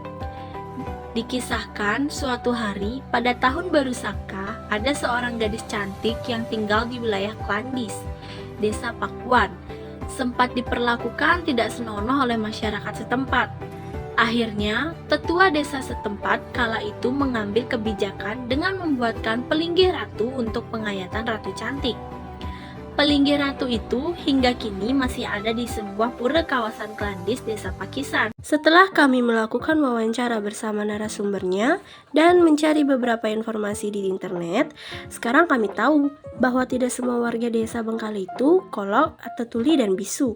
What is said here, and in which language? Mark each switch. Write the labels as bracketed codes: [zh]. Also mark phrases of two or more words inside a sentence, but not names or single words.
[id] Dikisahkan suatu hari pada tahun baru Saka, ada seorang gadis cantik yang tinggal di wilayah Klandis, Desa Pakuan. Sempat diperlakukan tidak senonoh oleh masyarakat setempat. Akhirnya, tetua desa setempat kala itu mengambil kebijakan dengan membuatkan pelinggih ratu untuk pengayatan ratu cantik. Pelinggih ratu itu hingga kini masih ada di sebuah pura kawasan Klandis, Desa Pakisan. Setelah kami melakukan wawancara bersama narasumbernya dan mencari beberapa informasi di internet, sekarang kami tahu bahwa tidak semua warga Desa Bengkale itu kolok atau tuli dan bisu.